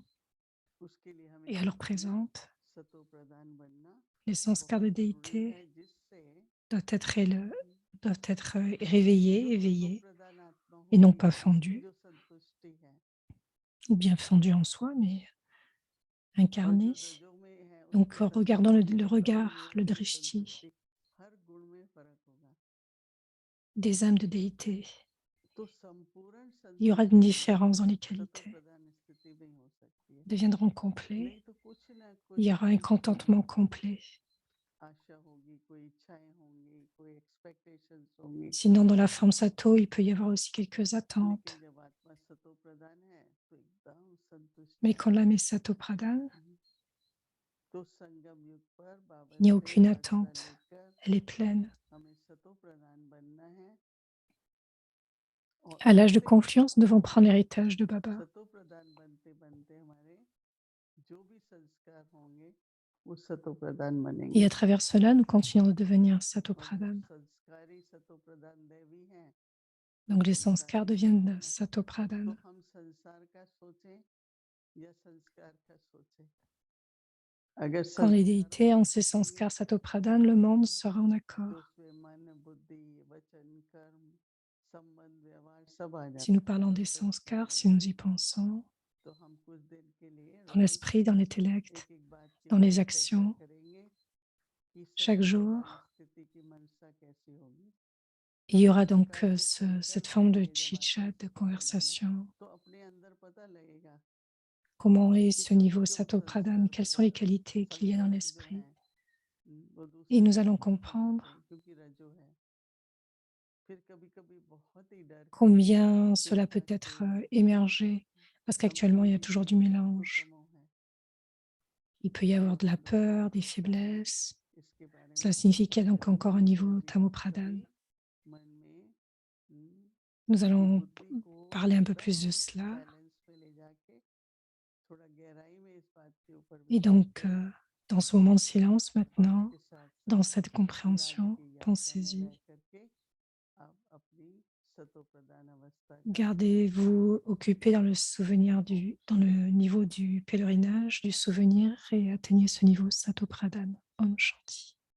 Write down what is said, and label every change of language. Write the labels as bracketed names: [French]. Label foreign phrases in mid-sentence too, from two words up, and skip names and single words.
[Hindi] उसके लिए हमें [French] Et à [Hindi] क्या [French] l'heure [Hindi] करना है [French] présente, [Hindi] सतो प्रदान बनना [French] les sanskars de [Hindi] बहुत जरूरी [French] déité [Hindi] है जिससे [French] doivent être réveillés, [Hindi] जो सतो [French] éveillés, [Hindi] प्रदान आत्मा [French] et non [Hindi] होगी [French] pas [Hindi] उसकी [French] fondus, [Hindi] जो संतुष्टि है [French] ou bien fondus en soi, mais [Hindi] और जो [French] incarnés. [Hindi] रजो में है [French] Donc, [Hindi] उसकी [French] regardons [Hindi] संतुष्टि [French] le [Hindi] और तमो [French] regard, [Hindi] में [French] le [Hindi] उसकी [French] drishti [Hindi] संतुष्टि हर गुण में फर्क होगा [French] des âmes de déité. [Hindi] तो संपूर्ण [French] Il y aura une [Hindi] संतुष्टि [French] différence dans les [Hindi] सतो [French] qualités. [Hindi] प्रदान स्थिति में हो सकती है [French] Deviendront complets. [Hindi] नहीं तो कुछ ना [French] Il y [Hindi] कुछ [French] aura un [Hindi] कमी होगी [French] contentement complet. [Hindi] आशा होगी कोई इच्छाएं होंगी कोई एक्सपेक्टेशंस होंगी [French] Sinon, dans la forme Sato, il peut y avoir aussi quelques [Hindi] लेकिन [French] attentes. [Hindi] जब आत्मा सतो प्रदान है तो एकदम संतुष्ट [French] Mais [Hindi] है [French] quand l'âme est Sato Pradhan, [Hindi] तो संगम युग पर बाबा [French] il n'y a [Hindi] से [French] aucune [Hindi] आज्ञा [French] attente. [Hindi] लेकर [French] Elle est pleine. [Hindi] हमें सतो प्रदान बनना है और [French] À l'âge de [Hindi] ऐसे [French] confiance, nous devons prendre l'héritage de Baba. [Hindi] सतो प्रदान बनते बनते हमारे जो भी संस्कार होंगे वो सतो प्रदान [French] Et [Hindi] बनेंगे [French] à travers cela, nous continuons de devenir Sato [Hindi] और जो [French] Pradhan. [Hindi] संस्कारी सतो प्रदान देवी हैं वो [French] Donc les [Hindi] संस्कार [French] sanskars [Hindi] के [French] deviennent [Hindi] साथ हैं [French] Sato [Hindi] तो [French] Pradhan. [Hindi] हम संसार का सोचें या संस्कार का सोचें अगर [French] Quand les [Hindi] संस्कारों [French] déités [Hindi] का [French] ont ces [Hindi] सोचेंगे [French] sanskars Sato Pradhan, le monde sera en [Hindi] तो [French] accord. [Hindi] उसमें मन बुद्धि वचन कर्म संबंध व्यवहार सब आ [French] Si nous [Hindi] जाता [French] parlons des [Hindi] है संस्कार [French] sanskars, si nous y pensons, [Hindi] तो हम कुछ दिन के लिए [French] dans [Hindi] रोज [French] l'esprit, dans l'intellect, [Hindi] एक एक बात की [French] dans [Hindi] हम [French] les [Hindi] लोग चर्चा [French] actions, [Hindi] करेंगे कि [French] chaque [Hindi] सतो [French] jour, [Hindi] प्रदान स्थिति की मनसा कैसी होगी [French] il y aura [Hindi] किस [French] donc [Hindi] प्रकार के [French] cette [Hindi] संकल्प [French] forme de [Hindi] आएंगे जब आत्मा [French] chit-chat, de [Hindi] सतो प्रदान है [French] conversation. [Hindi] तो अपने अंदर पता लगेगा [French] Comment est [Hindi] कि [French] ce [Hindi] क्यों [French] niveau [Hindi] क्यों [French] Sato Pradhan? [Hindi] संस्कार [French] Quelles sont les [Hindi] बदल रहे [French] qualités qu'il y a dans [Hindi] संकल्प जो [French] l'esprit? [Hindi] है वो [French] Et [Hindi] दूसरे [French] nous allons [Hindi] तरीके के [French] comprendre [Hindi] आते हैं क्योंकि रजो है फिर कभी कभी बहुत ही डर खाते हैं [French] combien cela peut [Hindi] चिंता [French] être [Hindi] से [French] émergé, parce qu'actuellement, il y a toujours du [Hindi] संपूर्ण सतो [French] mélange. [Hindi] तमो है [French] Il peut y avoir de la [Hindi] बहुत लोग [French] peur, [Hindi] बहुत [French] des [Hindi] चिंता है [French] faiblesses. [Hindi] इसके बारे में [French] Cela signifie qu'il y a donc [Hindi] करेंगे [French] encore un niveau [Hindi] कि [French] Tamo [Hindi] हम [French] Pradhan. [Hindi] कभी मन में [French] Nous [Hindi] अपनी [French] allons [Hindi] बुद्धि को [French] parler un peu plus de [Hindi] एकदम [French] cela. [Hindi] बैलेंस पे ले जाके थोड़ा गहराई में इस बात के ऊपर [French] Et [Hindi] विचार [French] donc, [Hindi] करें [French] dans ce moment de silence [Hindi] और [French] maintenant, [Hindi] उसके साथ [French] dans [Hindi] साथ [French] cette [Hindi] अभी आगे [French] compréhension, [Hindi] की यात्रा में [French] pensez-y. [Hindi] रह करके आप अपनी सतो प्रदान अवस्था का [French] Gardez-vous occupé dans le souvenir dans le niveau du pèlerinage, du souvenir et atteignez ce niveau Sato Pradhan. [Hindi] Om Shanti.